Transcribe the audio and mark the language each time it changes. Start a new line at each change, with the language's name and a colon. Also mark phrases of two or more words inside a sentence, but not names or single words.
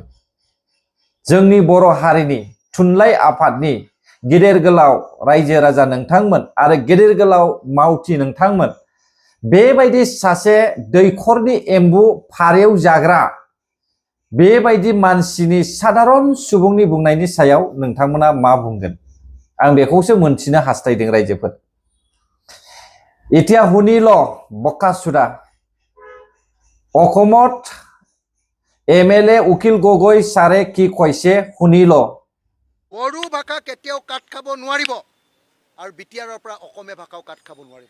Bodo: जोंनि बर' हारिनि थुनलाइ आफादनि गेदेर गोलाव रायजो राजा नोंथांमोन आरो गेदेर गोलाव मावथि नोंथांमोन, बेबायदि सासे दैखरनि एम्बु फारेव जाग्रा बेबायदि मानसिनि साधारन सुबुंनि बुंनायनि सायाव नोंथांमोना मा बुंगोन? आं बेखौसो मोनथिनो हास्थायदों रायजोफोर।
Assamese: এতিয়া শুনিল বক্কাসুদা, অসমত এমএলএ উকিল গগৈ ছাৰে কি কৈছে শুনিল। বড়ো ভাষা কেতিয়াও কাট খাব নোৱাৰিব আৰু বিটিআৰৰ পৰা অসমীয়া ভাষাও কাট খাব নোৱাৰিব।